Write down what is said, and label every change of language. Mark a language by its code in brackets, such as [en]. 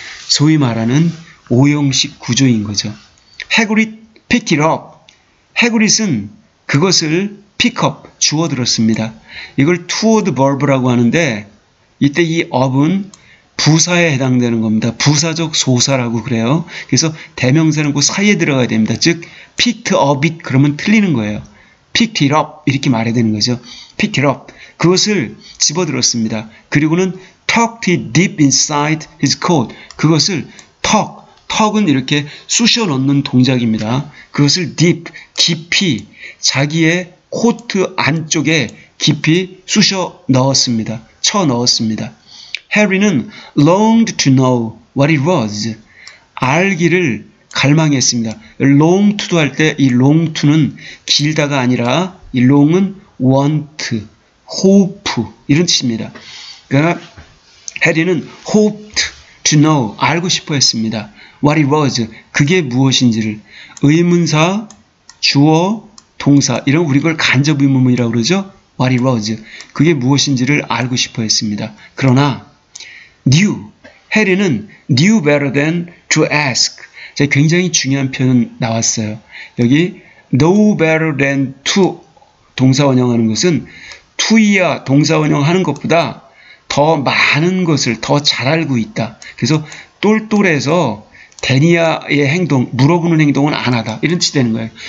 [ko] 소위 말하는 오형식 구조인 거죠. [en] 해그릿 picked it up. [ko] 해그릿은 그것을 pick up, 주워들었습니다. 이걸 toward verb라고 하는데 이때 이 up은 부사에 해당되는 겁니다. 부사적 소사라고 그래요. 그래서 대명사는 그 사이에 들어가야 됩니다. 즉 [en] picked up it [ko] 그러면 틀리는 거예요. [en] picked it up [ko] 이렇게 말해야 되는 거죠. [en] picked it up. [ko] 그것을 집어들었습니다. [en] 그리고는 tucked it deep inside his coat. [ko] 그것을 턱은 이렇게 쑤셔 넣는 동작입니다. 그것을 deep, 깊이 자기의 코트 안쪽에 깊이 쑤셔 넣었습니다. 쳐 넣었습니다. [en] 해리는 longed to know what it was. [ko] 알기를 갈망했습니다. long to도 할 때 이 long to는 길다가 아니라 이 long은 want, hope 이런 뜻입니다. 그러니까 해리는 [en] hoped to know, [ko] 알고 싶어 했습니다. [en] What it was, 그게 무엇인지를. [ko] 의문사, 주어, 동사 이런 우리 걸 간접 의문문이라고 그러죠. [en] What it was, [ko] 그게 무엇인지를 알고 싶어 했습니다. [en] 그러나 knew, 해리는 knew better than to ask. [ko] 자, 굉장히 중요한 표현 나왔어요. 여기 [en] know better than to [ko] 동사 원형하는 것은 to이야 동사 원형하는 것보다 더 많은 것을 더 잘 알고 있다. 그래서 똘똘해서 데니아의 행동, 물어보는 행동은 안 하다. 이런 뜻이 되는 거예요.